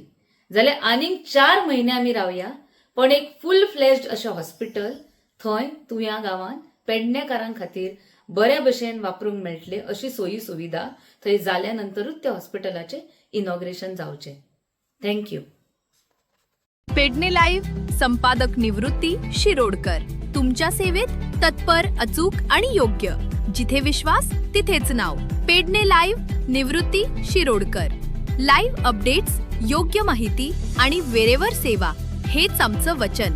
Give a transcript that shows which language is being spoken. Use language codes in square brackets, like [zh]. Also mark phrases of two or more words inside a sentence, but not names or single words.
[kok] जाल्यार आनीक 4 म्हयने आमी रावया, पण एक [en] full fledged [kok] अशें हॉस्पिटल थंय तुया गांवांत पेडणेकारां खातीर बऱ्या भशेन वापरूंक मेळटले अशी सोयी सुविधा थंय जाल्या नंतरूच त्या हॉस्पिटलाचें इनॉग्रेशन जावचें. [en] thank you. [mr] पेडणे लाईव्ह संपादक निवृत्ती शिरोडकर. तुमच्या सेवेत तत्पर, अचूक आणि योग्य. जिथे विश्वास तिथेच नाव. पेडणे लाईव्ह निवृत्ती शिरोडकर. [en] live updates, [mr] योग्य माहिती आणि वेळेवर सेवा हेच आमचं वचन.